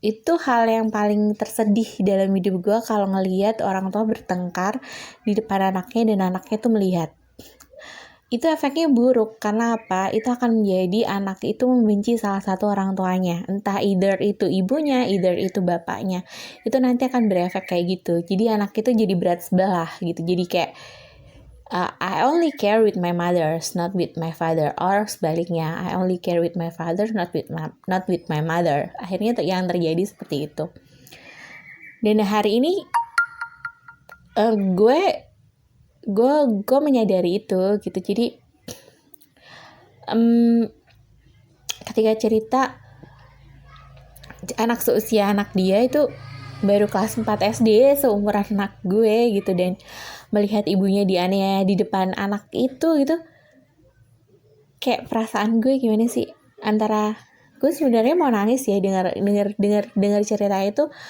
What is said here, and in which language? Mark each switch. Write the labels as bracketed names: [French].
[Indonesian] Itu hal yang paling tersedih dalam hidup gue, kalau ngelihat orang tua bertengkar di depan anaknya dan anaknya tuh melihat. Itu efeknya buruk, karena apa? Itu akan menjadi anak itu membenci salah satu orang tuanya. Entah either itu ibunya, either itu bapaknya. Itu nanti akan berefek kayak gitu. Jadi anak itu jadi berat sebelah gitu. Jadi kayak, [English] I only care with my mother, not with my father. Or [Indonesian] sebaliknya, [English] I only care with my father, not with my mother. [Indonesian] Akhirnya yang terjadi seperti itu. Dan hari ini gue menyadari itu gitu. Jadi ketika cerita anak seusia anak dia itu baru kelas 4 SD, seumuran anak gue gitu, dan melihat ibunya dianiaya di depan anak itu gitu, kayak perasaan gue gimana sih, antara gue sebenarnya mau nangis ya dengar cerita itu.